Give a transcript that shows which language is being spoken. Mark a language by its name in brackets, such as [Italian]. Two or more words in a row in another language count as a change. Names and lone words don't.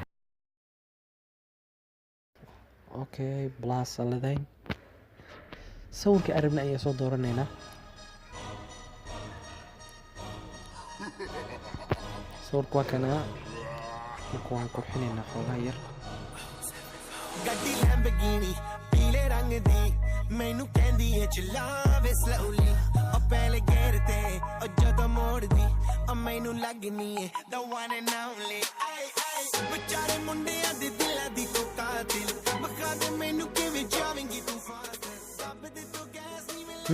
[Somali] okay plus aladayn sawirka arabna ayaa soo dooranayna sawirka waa kana waan qurxinaynaa xoogaa yar [Punjabi] ਗੱਡੀ ਲੈਂਬਗੀਨੀ ਪੀਲੇ ਰੰਗ ਦੀ ਮੈਨੂੰ ਕਹਿੰਦੀ ਏ ਚਲਾਵੇ ਸਲੋਲੀ ਉਹ ਪਹਿਲੇ ਗੇਰ ਤੇ ਉਹ ਜਦੋਂ ਮੋੜਦੀ ਉਹ ਮੈਨੂੰ ਲੱਗਨੀ ਏ [English] the one and only [Punjabi] ਆਈ ਆਈ ਵਿਚਾਰੇ ਮੁੰਡਿਆਂ ਦੇ ਦਿਲਾਂ ਦੀ ਤੂੰ ਕਾਤਿਲ ਬਖਾ ਦੇ ਮੈਨੂੰ ਕਿਵੇਂ ਜਾਵੇਂਗੀ ਤੂੰ ਫਾਸਟ ਸਭ ਦੇ ਤੂੰ ਗੈਸ ਨਹੀਂ ਮਿਲ